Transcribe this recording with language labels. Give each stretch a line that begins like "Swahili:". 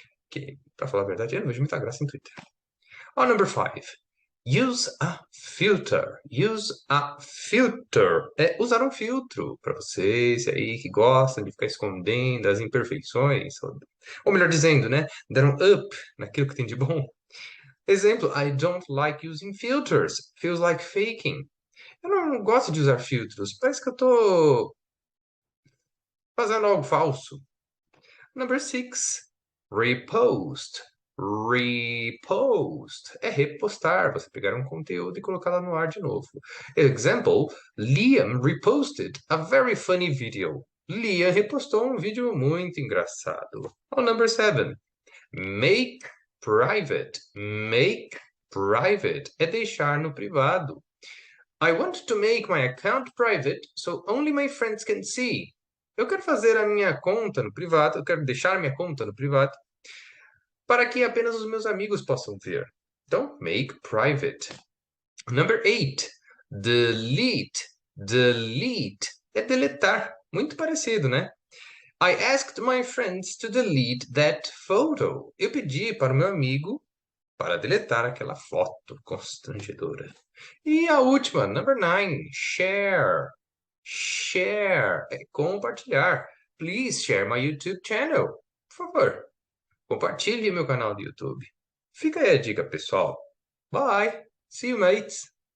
Portuguese: Que, pra falar a verdade, eu não vejo muita graça em Twitter.
English: Ó, number five. Use a filter. Use a filter.
Portuguese: É usar um filtro. Para vocês aí que gostam de ficar escondendo as imperfeições. Ou melhor dizendo, né? Dar um up naquilo que tem de bom.
English: Exemplo, I don't like using filters. Feels like faking.
Portuguese: Eu não gosto de usar filtros. Parece que eu tô fazendo algo falso. Number six, repost. Repost é repostar, você pegar um conteúdo e colocar lá no ar de novo.
English: Example, Liam reposted a very funny video.
Portuguese: Liam repostou um vídeo muito engraçado.
English: Oh, number seven, make private.
Portuguese: Make private é deixar no privado.
English: I want to make my account private so only my friends can see.
Portuguese: Eu quero fazer a minha conta no privado, eu quero deixar minha conta no privado para que apenas os meus amigos possam ver. Então,
English: make private. Number eight, delete.
Portuguese: Delete é deletar. Muito parecido, né?
English: I asked my friends to delete that photo.
Portuguese: Eu pedi para o meu amigo para deletar aquela foto constrangedora. E a última,
English: number nine, share.
Portuguese: Share é compartilhar.
English: Please share my YouTube channel.
Portuguese: Por favor, compartilhe meu canal do YouTube. Fica aí a dica, pessoal.
English: Bye. See you, mates.